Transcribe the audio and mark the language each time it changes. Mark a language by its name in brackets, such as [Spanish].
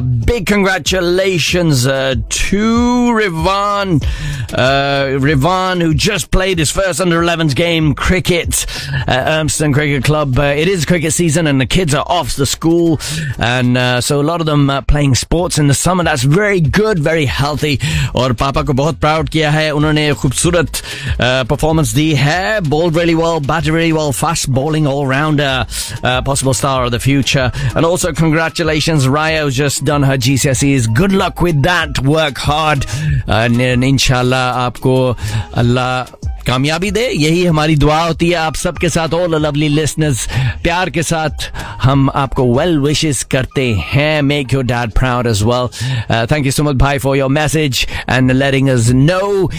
[English] Big congratulations to Rivan. Rivan, who just played his first under-11s game cricket at Urmston Cricket Club. It is cricket season and the kids are off the school, and so a lot of them are playing sports in the summer. That's very good, very healthy. And [Urdu] پاپا کو بہت proud کیا ہے۔ انہوں نے خوبصورت performance دی ہے۔ [English] Bowled really well, batted really well, fast bowling all rounder, possible star of the future. And also congratulations, Raya's just done her GCSEs. Good luck with that. Work hard, and [Urdu] انشاءاللہ آپ کو اللہ کامیابی دے۔ یہی ہماری دعا ہوتی ہے آپ سب کے ساتھ۔ [English] All the lovely listeners, [Urdu] پیار کے ساتھ ہم آپ کو well wishes کرتے ہیں۔ [English] Make your dad proud as well. Thank you so much, بھائی, for your message and letting us know.